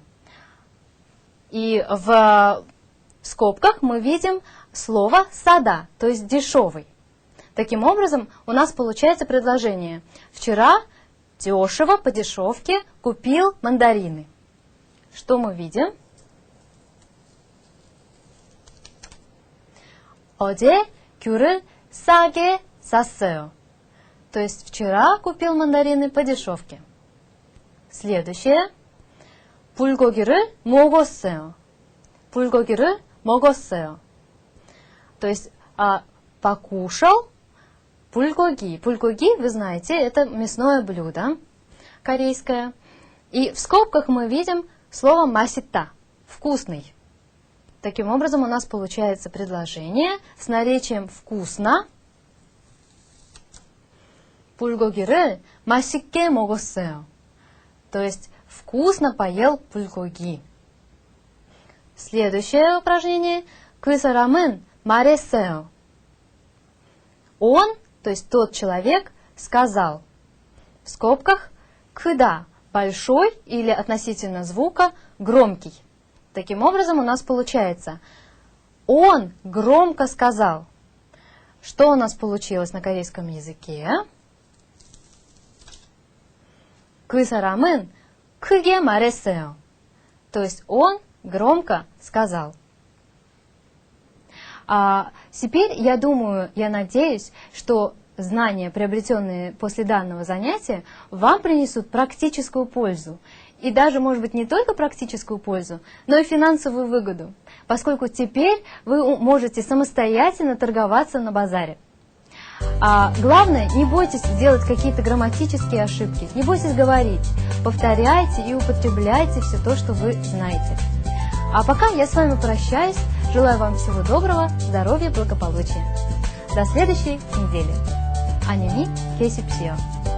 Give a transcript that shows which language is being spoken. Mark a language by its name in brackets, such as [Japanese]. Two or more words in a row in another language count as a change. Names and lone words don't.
[Russian] И в скобках мы видим слово сада, то есть дешевый. Таким образом, у нас получается предложение вчера дешево по дешевке купил мандарины. Что мы видим? [Korean] 어제 귤을 싸게 샀어요. [Russian] То есть вчера купил мандарины по дешевке. Следующее. [Korean] 불고기를 먹었어요. 불고기를 먹었어요. [Russian] То есть покушал 불고기. 불고기, вы знаете, это мясное блюдо корейское. И в скобках мы видим слово 맛있다. Вкусный. Таким образом, у нас получается предложение с наречием «вкусно». [Korean] 불고기를 맛있게 먹었어요. [Russian] То есть вкусно поел 불고기. Следующее упражнение. [Korean] 그 사람은 말했어요. [Russian] Он, то есть тот человек, сказал. В скобках «크다» – большой или относительно звука громкий. Таким образом, у нас получается «он громко сказал». Что у нас получилось на корейском языке? [Korean] 그 사람은 크게 말했어요. [Russian] То есть он громко сказал. Теперь я думаю, я надеюсь, что знания, приобретенные после данного занятия, вам принесут практическую пользу. И даже, может быть, не только практическую пользу, но и финансовую выгоду, поскольку теперь вы можете самостоятельно торговаться на базаре. Главное, не бойтесь делать какие-то грамматические ошибки, не бойтесь говорить, повторяйте и употребляйте все то, что вы знаете. А пока я с вами прощаюсь, желаю вам всего доброго, здоровья, благополучия. До следующей недели. [Korean] 안녕히 계십시오.